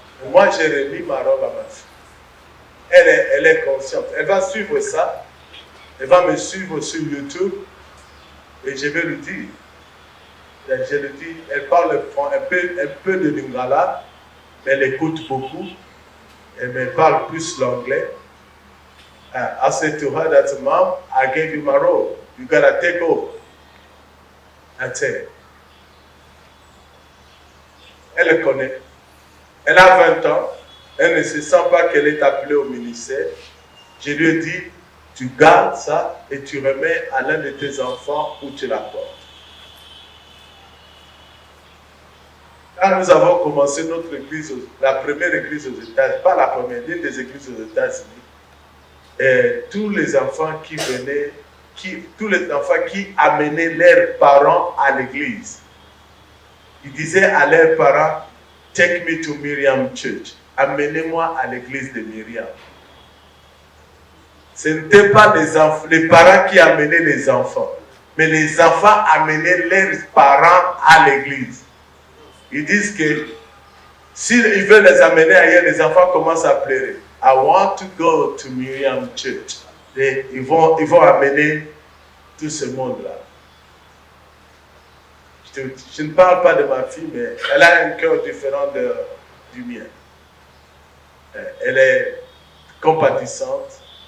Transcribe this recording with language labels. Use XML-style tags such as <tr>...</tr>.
<fr>Moi, j'ai remis ma robe à ma fille. Elle est consciente. Elle va suivre ça. Elle va me suivre sur YouTube. Et je vais lui dire. Je lui dis, elle parle un peu de lingala, mais elle écoute beaucoup. Elle me parle plus l'anglais.</fr> <en>I said to her that, Mom, I gave you my robe. You gotta take over. That's it.</en> <fr>Elle le connaît. Elle a 20 ans. Elle ne se sent pas qu'elle est appelée au ministère. Je lui ai dit, tu gardes ça et tu remets à l'un de tes enfants où tu la portes. Quand nous avons commencé notre église, la première église aux États-Unis, pas la première, l'une des églises aux États-Unis, et tous les enfants qui venaient, tous les enfants qui amenaient leurs parents à l'église, ils disaient à leurs parents,</fr> <en>take me to Miriam Church.</en> <fr>Amenez-moi à l'église de Myriam. Ce n'étaient pas les parents qui amenaient les enfants, mais les enfants amenaient leurs parents à l'église. Ils disent que s'ils veulent les amener ailleurs, les enfants commencent à pleurer.</fr> <en>I want to go to Miriam Church.</en> <fr>Et ils vont amener tout ce monde-là. Je ne parle pas de ma fille, mais elle a un cœur différent du mien. Elle est compatissante.</fr>